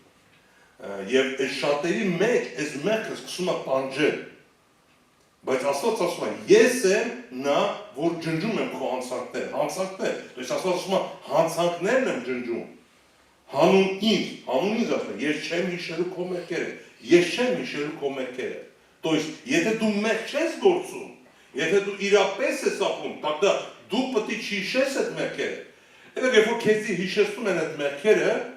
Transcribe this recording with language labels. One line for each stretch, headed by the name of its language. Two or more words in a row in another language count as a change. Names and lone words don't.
Armenian: Եվ այս շատերի մեջ այս մեղքը սկսում է տանջել։ Բայց Աստված ասում է, ես եմ նա, որ ջնջում եմ քո հանցանքները,
Russian: то есть
Armenian: Աստված ասում է, հանցանքներն եմ ջնջում։ Հանուն ինձ ասում է, ես չեմ հիշելու քո մեղքերը, ես չեմ հիշելու քո մեղքերը։
Russian: То есть
Armenian: եթե դու մեղք չես գործում, եթե դու իրապես ես ապրում, тогда դու պետք է չհիշես այդ մեղքերը։ Հետո երբ որ քեզ հիշեցնում են այդ մեղքերը,